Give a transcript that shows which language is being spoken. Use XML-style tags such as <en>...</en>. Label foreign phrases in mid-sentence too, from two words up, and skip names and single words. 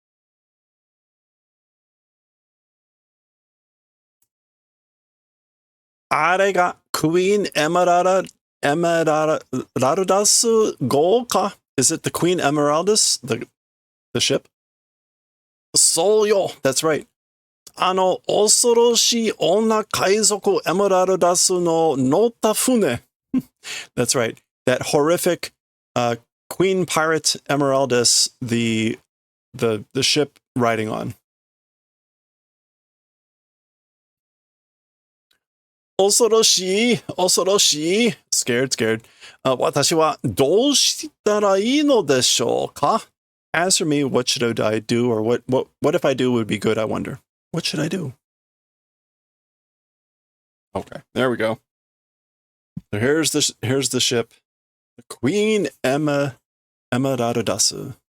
<ja>Are ga Queen Emeraldus Golka?</ja> <en>Is it the Queen Emeraldus, the ship?</en> <ja>そうよ,</ja> <en>that's right.</en> <ja>恐ろしい 女 海賊 Emeraldus の 乗った 船.</ja> <en>That's right. That horrific Queen Pirate Emeraldus, the ship riding on. Osoroshi. Scared.</en> <ja>私 は どう したら いい の でしょう か?</ja> <en>As for me, what should I do, or what if I do would be good, I wonder. What should I do? Okay, there we go. So here's the ship. The Queen Emeraldus.</en>